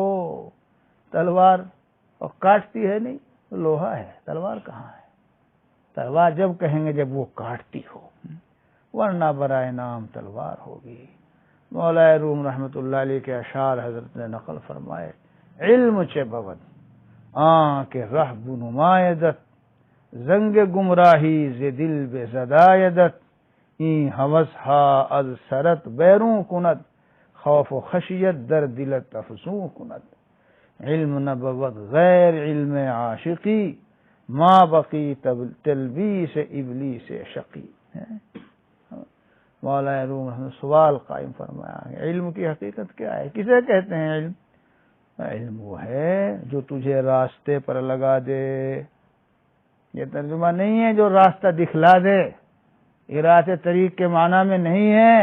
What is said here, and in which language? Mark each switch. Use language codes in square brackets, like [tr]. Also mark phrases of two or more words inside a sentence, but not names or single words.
[ur] تلوار اور کاٹتی ہے نہیں، لوہا ہے، تلوار کہاں ہے؟ تلوار جب کہیں گے جب وہ کاٹتی ہو، ورنہ برائے نام تلوار ہوگی۔ مولا روم رحمت اللہ علیہ کے اشعار حضرت نے نقل فرمائے، [fa] علم چه بود آنکه ره بنمایدت، زنگ گمراهی ز دل به زدایدت، این هوس ها از سرت بیرون کند، خوف و خشیت در دلت افزون کند، علم نبود غیر علم عاشقی، ما بقی تلبیس ابلیس شقی۔ [ur] مولا روم سوال قائم فرمایا ہے، علم کی حقیقت کیا ہے؟ کسے کہتے ہیں علم؟ علم وہ ہے جو تجھے راستے پر لگا دے۔ یہ ترجمہ نہیں ہے جو راستہ دکھلا دے، ارادے طریق کے معنی میں نہیں ہے۔